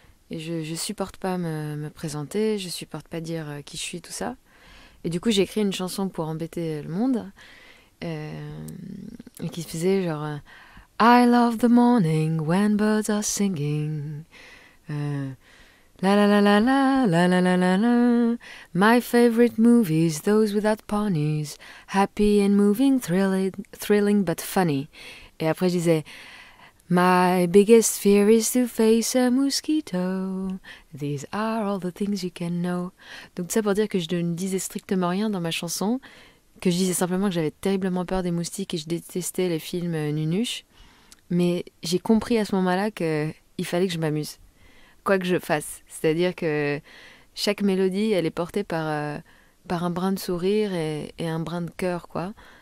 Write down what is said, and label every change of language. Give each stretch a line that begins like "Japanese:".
French: Et je supporte pas me présenter, je supporte pas dire qui je suis, tout ça. Et du coup j'ai écrit une chanson pour embêter le monde et qui faisait genre
English: I love the morning when birds are singing. La la la la la la la la la la. My favorite movies, those without ponies. Happy and moving, thrilling but funny.
French: Et après je disais
English: My biggest fear is to face a mosquito. These are all the things you can know.
French: Donc ça pour dire que je ne disais strictement rien dans ma chanson, que je disais simplement que j'avais terriblement peur des moustiques et je détestais les films nunuches. Mais j'ai compris à ce moment-là qu'il fallait que je m'amuse, quoi que je fasse. C'est-à-dire que chaque mélodie, elle est portée par un brin de sourire et un brin de cœur, quoi.